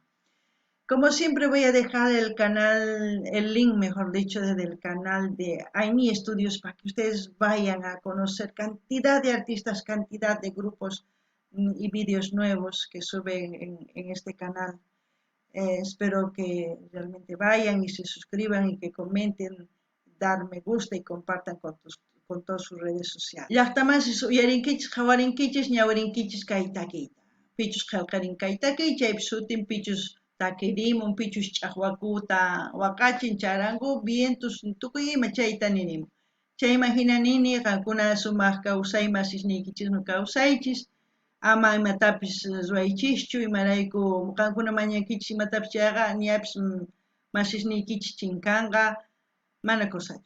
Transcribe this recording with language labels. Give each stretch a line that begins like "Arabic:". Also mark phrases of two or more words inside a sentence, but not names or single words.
Spanish: Como siempre voy a dejar el canal, el link, mejor dicho, del canal de Aini Studios para que ustedes vayan a conocer cantidad de artistas, cantidad de grupos y vídeos nuevos que suben en este canal. Espero que realmente vayan y se suscriban y que comenten, dar me gusta y compartan con todas sus redes sociales.
Quechua: Llaqtamansi uyarinkichis, hawarinkichis, ñawirinkichis kay takiyta. Pichus qillqarin kay takiy, chaypi sutin pichus takirimun, pichus ch'aqwakuta waqachin, charangu, vientos, tukuy ima chayta ninimun. Chayman hina nini, qankuna sumaq kawsay masisniykichisman kawsaychis, ama imatapis ruwaychischu, imarayku qankuna mañankichis imatapis chayqa ñapis masisniykichis chinkanqa, mana kusachu.